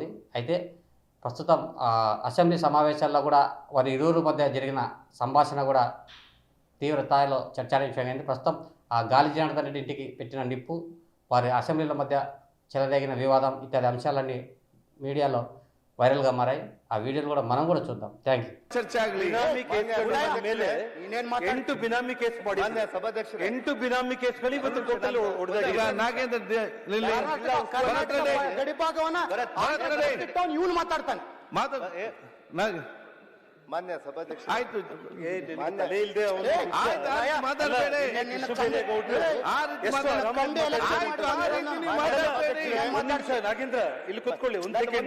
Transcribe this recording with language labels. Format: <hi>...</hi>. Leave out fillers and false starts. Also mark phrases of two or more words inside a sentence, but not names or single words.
<te>అయితే ప్రస్తుతం అసెంబ్లీ సమావేశాల్లో కూడా వారి ఇరువురు మధ్య జరిగిన సంభాషణ కూడా తీవ్ర స్థాయిలో చర్చానీయాంశమైంది. ప్రస్తుతం ఆ గాలి జనార్దన్ రెడ్డి ఇంటికి పెట్టిన నిప్పు, వారి అసెంబ్లీల మధ్య చెలరేగిన వివాదం ఇత్యాది అంశాలన్నీ మీడియాలో వైరల్గా మారాయి. ఆ వీడియోలు కూడా మనం కూడా చూద్దాం.</te> <en>Thank you.</en> <kn>ಚರ್ಚೆ ಆಗಲಿ. ಎಂಟು ಬಿನಾಮಿ ಕೇಸ್ ಮಾಡಿ ಸಭಾಧ್ಯಕ್ಷರು 8 ಬಿನಾಮಿ ಕೇಸ್ಗಳು ಇವತ್ತು ಟೋಟಲ್ ಹೊಡೆದಾಗ ನಾಗೇಂದ್ರ ಗಡಿಭಾಗವನ್ನ ಇವನು ಮಾತಾಡ್ತಾನೆ ಮಾನ್ಯ ಸಭಾಧ್ಯಕ್ಷ ಆಯ್ತು ಇಲ್ಲದೆ ನಾಗೇಂದ್ರ ಇಲ್ಲಿ ಕುತ್ಕೊಳ್ಳಿ ಒಂದು ಸೆಕೆಂಡ್.</kn>